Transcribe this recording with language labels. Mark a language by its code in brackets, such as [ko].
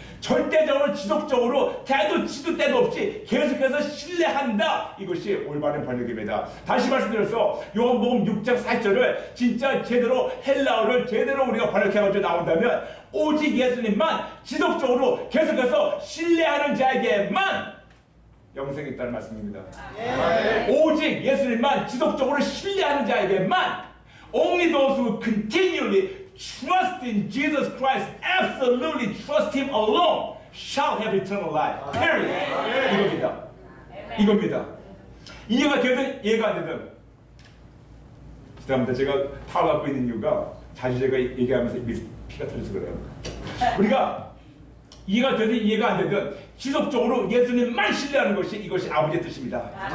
[ko] 절대적으로 지속적으로 때도 치도 때도 없이 계속해서 신뢰한다, 이것이 올바른 번역입니다. 다시 말씀드려서 요한복음 6장 4절을 진짜 제대로 헬라어를 제대로 우리가 번역해가지고 나온다면 오직 예수님만 지속적으로 계속해서 신뢰하는 자에게만 영생이 있다는 말씀입니다. 오직 예수님만 지속적으로 신뢰하는 자에게만, [en] only those who continually trust in Jesus Christ, absolutely trust Him alone, shall have eternal life. [ko] Period. 이겁니다. 이해가 되든 이해가 안 되든. 죄송합니다. 제가 다 갖고 있는 이유가 자주 제가 얘기하면서 피가 터져서 그래요. 우리가 이해가 되든 이해가 안 되든 지속적으로 예수님만 신뢰하는 것이 이것이 아버지의 뜻입니다.